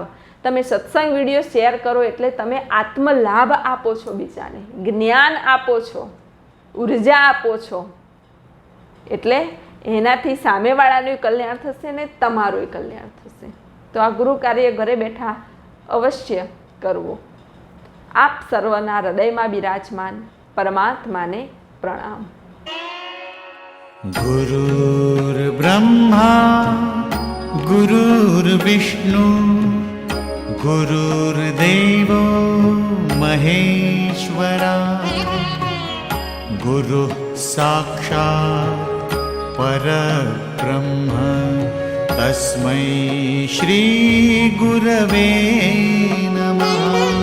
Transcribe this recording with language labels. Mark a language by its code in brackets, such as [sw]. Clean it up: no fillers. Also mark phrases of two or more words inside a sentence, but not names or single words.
[gu] તમે સત્સંગ વિડીયો શેર કરો એટલે તમે આત્મલાભ આપો છો, બીજાને જ્ઞાન આપો છો, ઉર્જા આપો છો. એટલે એનાથી સામેવાળાનું કલ્યાણ થશે ને તમારું કલ્યાણ થશે. તો આ ગુરુ કાર્ય ઘરે બેઠા અવશ્ય કરવું. આપ સર્વના હૃદયમાં બિરાજમાન પરમાત્માને પ્રણામ. [sa] गुरुर्ब्रह्मा गुरुर्विष्णु गुरुर्देवो महेश्वरा गुरुः साक्षात् परब्रह्म तस्मै श्री गुरवे नमः.